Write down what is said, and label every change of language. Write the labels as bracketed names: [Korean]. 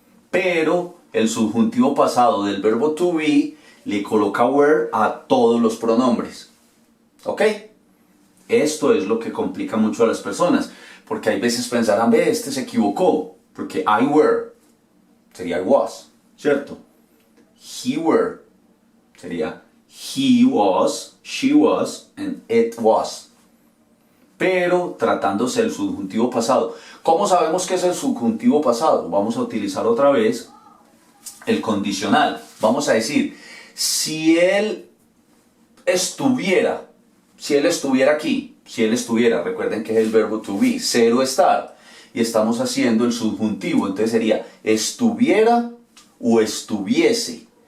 [Spanish] Pero el subjuntivo pasado del verbo to be le coloca were a todos los pronombres. ¿Ok? Esto es lo que complica mucho a las personas, porque hay veces pensarán, ve, este se equivocó, porque [English] I were [Spanish] sería [English] I was, [Spanish] ¿cierto? [English] He were sería he was, she was, and it was. [Spanish] Pero tratándose del subjuntivo pasado. ¿Cómo sabemos que es el subjuntivo pasado? Vamos a utilizar otra vez el condicional. Vamos a decir, si él estuviera aquí, si él estuviera, recuerden que es el verbo to be, cero estar, y estamos haciendo el subjuntivo, entonces sería estuviera o estuviese.